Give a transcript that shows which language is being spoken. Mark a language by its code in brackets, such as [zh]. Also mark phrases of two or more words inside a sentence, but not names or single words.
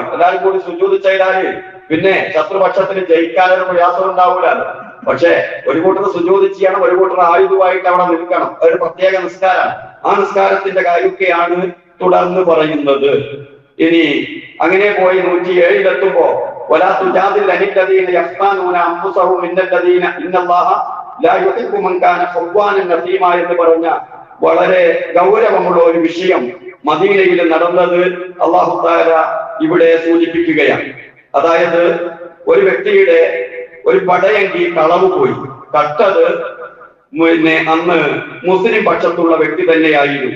[ml] എല്ലാവരും കൂടി സുജൂദ് ചെയ്താല് പിന്നെ ശത്രുപക്ഷത്തിന് ജയിക്കാനൊരു പ്രയാസം ഉണ്ടാവൂല. പക്ഷെ ഒരു കൂട്ടർ സുജൂദ് ചെയ്യണം, ഒരു കൂട്ടർ ആയുധമായിട്ട് അവിടെ നിൽക്കണം. ഒരു പ്രത്യേക നിസ്കാരമാണ്. ആ നിസ്കാരത്തിന്റെ കാര്യമൊക്കെയാണ് തുടർന്ന് പറയുന്നത്. ഇനി അങ്ങനെ പോയി 107-ലെത്തുമ്പോ [ar] ولا تجادل عن الذين يختانون انفسهم ان الذين ان الله لا يحب من كان خوانا نثيما [ml] എന്ന് പറഞ്ഞ വളരെ ഗൗരവമുള്ള ഒരു വിഷയം മദീനയിൽ നടന്നത് [ar] الله تعالى [ml] ഇവിടെ സൂചിപ്പിക്കുകയാണ്. അതായത് ഒരു വ്യക്തിയുടെ ഒരു പടയങ്കി കളവ് പോയി, കട്ടത് പിന്നെ അന്ന് മുസ്ലിം പക്ഷത്തുള്ള വ്യക്തി തന്നെയായിരുന്നു.